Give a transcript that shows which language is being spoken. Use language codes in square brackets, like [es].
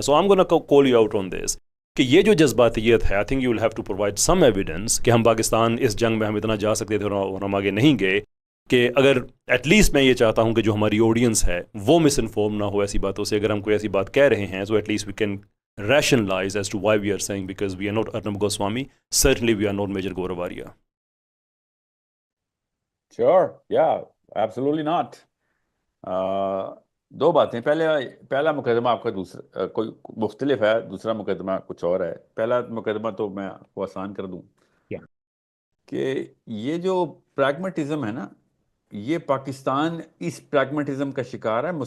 [en] so I am gonna call you out on this [ur] کہ یہ جو جذباتیت ہے، [en] I think you will have to provide some evidence [ur] کہ ہم پاکستان اس جنگ میں ہم اتنا جا سکتے تھے اور ہم آگے نہیں گئے، کہ اگر ایٹ لیسٹ میں یہ چاہتا ہوں کہ جو ہماری آڈینس ہے وہ مس انفارم نہ ہو ایسی باتوں سے. اگر ہم کوئی ایسی بات کہہ رہے ہیں [en] so at least we can rationalize as to why we are saying, because we are not Arnab Goswami, certainly we are not Major Gaurav Arya. Sure, yeah, absolutely not. [ur] دو باتیں. پہلا مقدمہ آپ کا دوسرا کوئی مختلف ہے, دوسرا مقدمہ کچھ اور ہے. پہلا مقدمہ تو میں آپ کو آسان کر دوں کہ یہ جو پریگمیٹزم ہے نا, یہ پاکستان اس پریگمیٹزم کا شکار ہے.